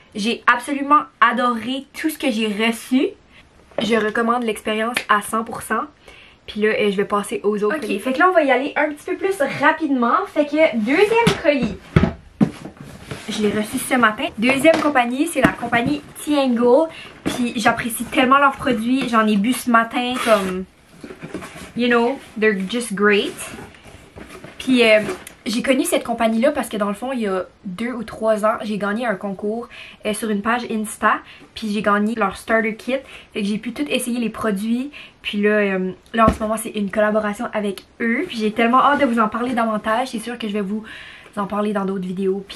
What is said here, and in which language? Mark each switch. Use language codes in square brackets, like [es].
[fr] J'ai absolument adoré tout ce que j'ai reçu. Je recommande l'expérience à 100%. Puis là, je vais passer aux autres colis. Fait que là, on va y aller un petit peu plus rapidement. Fait que, deuxième colis. Je l'ai reçu ce matin. Deuxième compagnie, c'est la compagnie Tiangle. Puis j'apprécie tellement leurs produits. J'en ai bu ce matin comme... [en] You know, they're just great. [fr] Puis j'ai connu cette compagnie-là parce que dans le fond, il y a 2 ou 3 ans, j'ai gagné un concours sur une page Insta. Puis j'ai gagné leur starter kit. Fait que j'ai pu tout essayer les produits. Puis là, en ce moment, c'est une collaboration avec eux. Puis j'ai tellement hâte de vous en parler davantage. C'est sûr que je vais vous en parler dans d'autres vidéos.